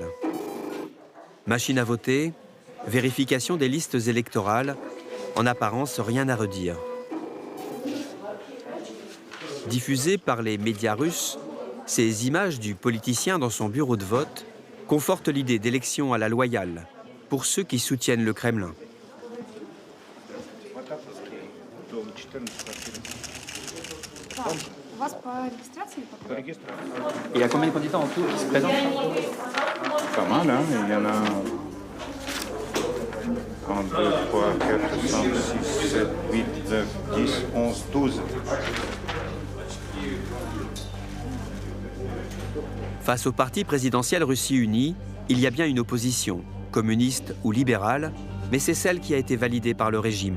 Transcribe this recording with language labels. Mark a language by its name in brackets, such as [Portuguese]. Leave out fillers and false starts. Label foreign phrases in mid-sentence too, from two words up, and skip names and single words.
[French] Machine à voter, vérification des listes électorales, en apparence rien à redire. Diffusées par les médias russes, ces images du politicien dans son bureau de vote confortent l'idée d'élection à la loyale pour ceux qui soutiennent le Kremlin. [Russian] Дом 14. У вас по регистрации? [French] Il y a combien de candidats en tout qui se présentent? Pas mal, hein? Il y en a 1, 2, 3, 4, 5, 6, 7, 8, 9, 10, 11, 12. Face au parti présidentiel Russie Unie, il y a bien une opposition, communiste ou libérale, mais c'est celle qui a été validée par le régime.